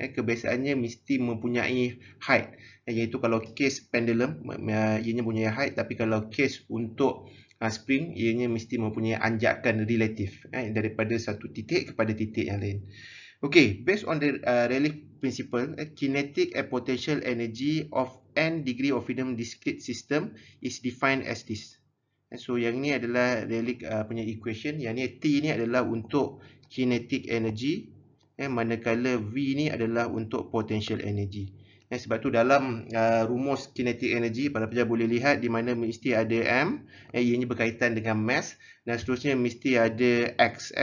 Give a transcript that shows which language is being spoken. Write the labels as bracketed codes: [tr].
[ms] Kebiasaannya mesti mempunyai height. Iaitu kalau case pendulum ianya mempunyai height, tapi kalau case untuk spring ianya mesti mempunyai anjakan relatif daripada satu titik kepada titik yang lain. [en] Okay, based on the Rayleigh principle, kinetic and potential energy of n degree of freedom discrete system is defined as this. [ms] So yang ni adalah Rayleigh punya equation. Yang ni T ni adalah untuk kinetic energy, manakala V ni adalah untuk potential energy. Sebab tu dalam rumus kinetic energy, para pelajar boleh lihat di mana mesti ada M, ianya berkaitan dengan mass, dan seterusnya mesti ada X.